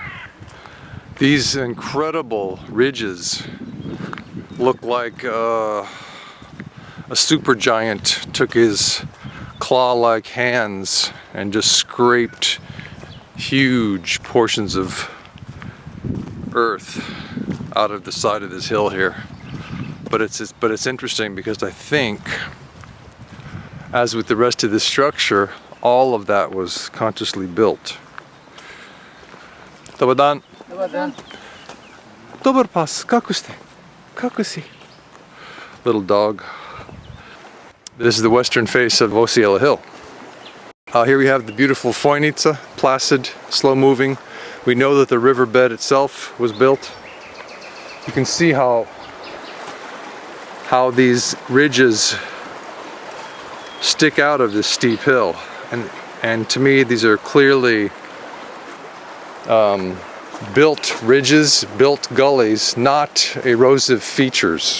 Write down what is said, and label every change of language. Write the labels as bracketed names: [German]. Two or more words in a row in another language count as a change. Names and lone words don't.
[English] These incredible ridges look like a supergiant took his claw-like hands and just scraped huge portions of earth out of the side of this hill here. But it's interesting because I think, as with the rest of this structure, all of that was consciously built. [Bosnian] Dobar dan. Dobar dan. Dobar pas, kako ste? Kako si? [English] Little dog. This is the western face of Osijela Hill. Here we have the beautiful Fojnica, placid, slow-moving. We know that the riverbed itself was built. You can see how these ridges stick out of this steep hill, and to me these are clearly built ridges, built gullies, not erosive features.